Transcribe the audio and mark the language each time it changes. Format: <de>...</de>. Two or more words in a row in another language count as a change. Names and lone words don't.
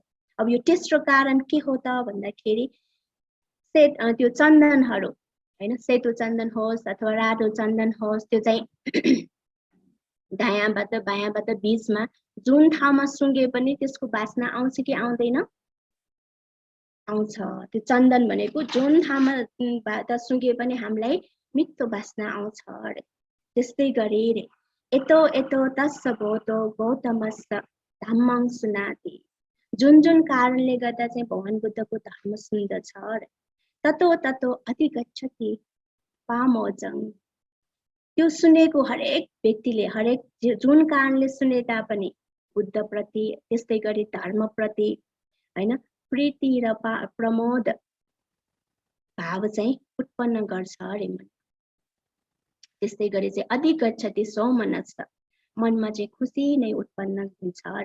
<ne>अब यो तेस्रो कारण के हो त भन्दाखेरि त्यो चन्दनहरू हैन, सेतो चन्दन होस् अथवा रातो चन्दन होस्, त्यो चाहिँ दायाँबाट बायाँबाट बीचमा जुन ठाउँमा सुँगे पनि त्यसको बास्ना आउँछ कि आउँदैन? आउँछ। त्यो चन्दन भनेको जुन ठाउँमा बाट सुँगे पनि हामीलाई मिठो बास्ना आउँछ अरे। त्यस्तै गरी रे</ne> <pi>यतो यतो तस्स भवतो गौतमस्स धम्मं सुनाति।</pi> <ne>जुन जुन कारणले गर्दा चाहिँ भगवान बुद्धको धर्म सुन्दछ अरे।</ne> <pi>ततो ततो अधिगच्छति पामोजं।</pi> <ne>त्यो सुनेको हरेक व्यक्तिले हरेक जुन कारणले सुने तापनि बुद्ध प्रति त्यस्तै गरी धर्म प्रति हैन प्रीति र प्रमोद भाव चाहिँ उत्पन्न गर्छ अरे मन। त्यस्तै गरी चाहिँ</ne> <pi>अधिगच्छति सौमनस्स,</pi> <ne>मनमा चाहिँ खुसी नै उत्पन्न हुन्छ अरे।</ne>